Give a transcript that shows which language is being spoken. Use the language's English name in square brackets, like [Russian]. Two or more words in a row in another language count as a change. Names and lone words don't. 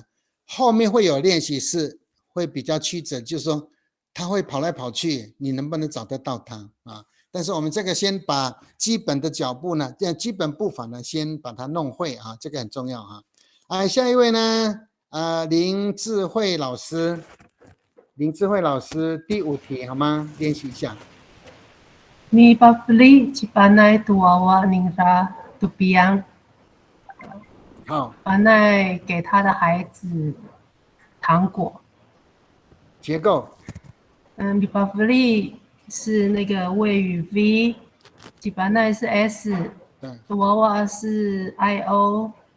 [Chinese] 后面会有练习是会比较曲折，就是说它会跑来跑去，你能不能找得到它啊？但是我们这个先把基本的脚步呢，基本步伐呢，先把它弄会啊，这个很重要啊。下一位呢，林智慧老师第5题好吗？练习一下。 [Amis] Mi beli cipanai tuawa ningra tupiang。 [Chinese] 好，巴奈给他的孩子糖果。结构。 [Amis] Mi beli [Chinese] 是那个谓语 V， 吉巴奈是 S， 娃娃是 IO。